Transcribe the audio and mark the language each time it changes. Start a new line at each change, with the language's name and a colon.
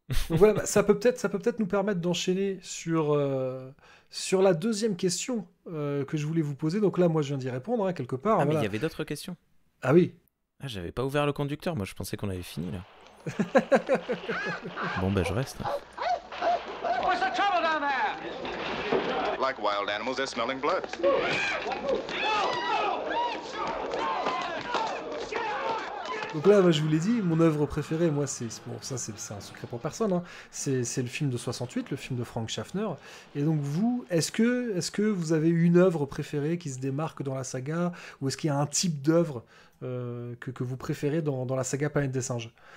French: Donc voilà, ça peut peut-être nous permettre d'enchaîner sur la deuxième question que je voulais vous poser. Donc là, moi, je viens d'y répondre, hein, quelque part. Ah, voilà. mais il y avait d'autres questions. Ah oui. Ah, j'avais pas ouvert le conducteur. Moi, je pensais qu'on avait fini, là. Bon, je reste.
English: What's the trouble down there? Like wild animals, they're smelling blood.
French: Donc là, moi, je vous l'ai dit, mon œuvre préférée, moi, c'est un secret pour personne, hein. C'est le film de 68, le film de Frank Schaffner. Et donc vous, est-ce que vous avez une œuvre préférée qui se démarque dans la saga, ou est-ce qu'il y a un type d'œuvre que vous préférez dans la saga Planète des singes?